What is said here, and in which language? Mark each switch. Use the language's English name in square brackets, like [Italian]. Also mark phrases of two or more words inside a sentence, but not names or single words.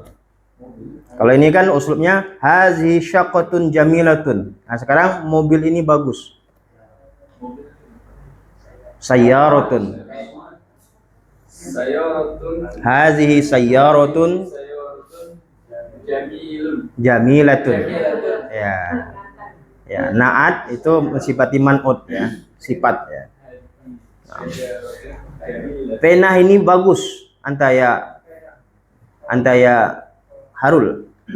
[Indonesian] Kalau ini kan uslubnya [Arabic] هذه شقة جميلة. [Indonesian] Nah, sekarang mobil ini bagus. [Arabic] Sayyaratun. Sayyaratun. هذه سيارة جميلة. [Indonesian] Ya. Ya, naat itu mensifati man'ut ya, sifat ya. Pena ini bagus, antaya Harul.